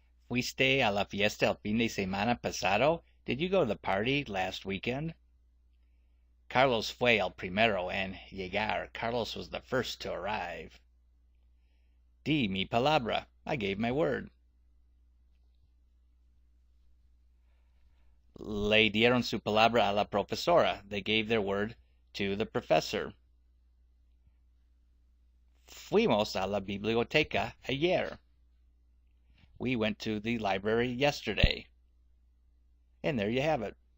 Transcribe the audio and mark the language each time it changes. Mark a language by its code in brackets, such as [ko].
[es] Fuiste a la fiesta el fin de semana pasado? [en] Did you go to the party last weekend? [es] Carlos fue el primero en llegar. [en] Carlos was the first to arrive. [es] Di mi palabra. [en] I gave my word. [es] Le dieron su palabra a la profesora. [en] They gave their word to the professor. [es] Fuimos a la biblioteca ayer. [en] We went to the library yesterday. And there you have it.